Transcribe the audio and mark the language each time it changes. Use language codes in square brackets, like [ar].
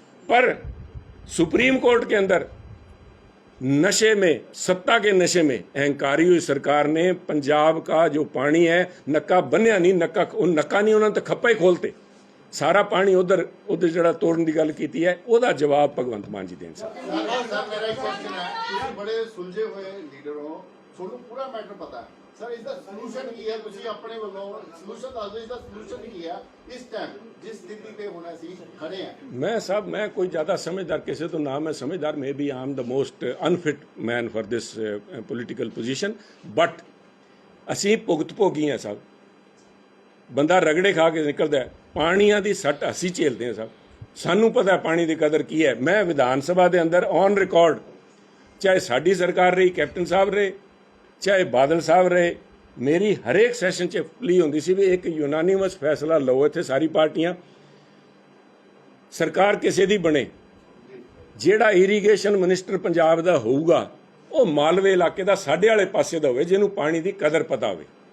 [hi] पर supreme court के अंदर नशे में, सत्ता के नशे में अहंकारी हुई सरकार ने पंजाब का जो पानी है, नक्का बन्या नहीं, नक्का नहीं, उन्होंने तो खप्पा ही खोलते, सारा पानी उधर [pa] ਜਿਹੜਾ ਤੋੜਨ ਦੀ ਗੱਲ ਕੀਤੀ ਹੈ, ਉਹਦਾ ਜਵਾਬ ਭਗਵੰਤ ਮਾਨ ਜੀ ਦੇਣ ਸਰ। ਮੇਰਾ ਇੱਕ ਕੁਐਸਚਨ ਹੈ, ਤੁਸੀਂ ਬੜੇ ਸੁਲਝੇ ਹੋਏ ਲੀਡਰ ਹੋ, ਤੁਹਾਨੂੰ ਪੂਰਾ ਮੈਟਰ ਪਤਾ ਹੈ ਸਰ, ਇਸ ਦਾ ਸੋਲੂਸ਼ਨ ਕੀ ਹੈ? ਤੁਸੀਂ ਆਪਣੇ ਵੱਲੋਂ ਸੋਲੂਸ਼ਨ ਦੱਸ ਦਿਓ, ਇਸ ਦਾ ਸੋਲੂਸ਼ਨ ਕੀ ਹੈ ਇਸ ਟਾਈਮ ਜਿਸ ਸਥਿਤੀ ਤੇ ਹੁਣ ਅਸੀਂ ਖੜੇ ਹਾਂ? [hi] मैं साहब, मैं कोई ज़्यादा समझदार किसी तो नाम है समझदार, [en] maybe I am the most unfit man for this political position, but [pa] ਅਸੀਂ ਭੁਗਤ ਭੋਗੀ ਹਾਂ ਸਾਹਿਬ। ਬੰਦਾ ਰਗੜੇ ਖਾ ਕੇ ਨਿਕਲਦਾ ਹੈ, ਪਾਣੀਆਂ ਦੀ ਸੱਟ ਅਸੀਂ ਝੇਲਦੇ ਹਾਂ ਸਾਹਿਬ, ਸਾਨੂੰ ਪਤਾ ਪਾਣੀ ਦੀ ਕਦਰ ਕੀ ਹੈ। ਮੈਂ ਵਿਧਾਨ ਸਭਾ ਦੇ ਅੰਦਰ ਔਨ ਰਿਕਾਰਡ, ਚਾਹੇ ਸਾਡੀ ਸਰਕਾਰ ਰਹੀ, ਕੈਪਟਨ ਸਾਹਿਬ ਰਹੇ, ਚਾਹੇ ਬਾਦਲ ਸਾਹਿਬ ਰਹੇ, ਮੇਰੀ ਹਰੇਕ ਸੈਸ਼ਨ 'ਚ ਪਲੀ ਹੁੰਦੀ ਸੀ ਵੀ ਇੱਕ ਯੂਨਾਨੀਮਸ ਫੈਸਲਾ ਲਓ, ਇੱਥੇ ਸਾਰੀ ਪਾਰਟੀਆਂ, ਸਰਕਾਰ ਕਿਸੇ ਦੀ ਬਣੇ, ਜਿਹੜਾ ਇਰੀਗੇਸ਼ਨ ਮਿਨਿਸਟਰ ਪੰਜਾਬ ਦਾ ਹੋਊਗਾ ਉਹ ਮਾਲਵੇ ਇਲਾਕੇ ਦਾ ਸਾਡੇ ਵਾਲੇ ਪਾਸੇ ਦਾ ਹੋਵੇ, ਜਿਹਨੂੰ ਪਾਣੀ ਦੀ ਕਦਰ ਪਤਾ ਹੋਵੇ।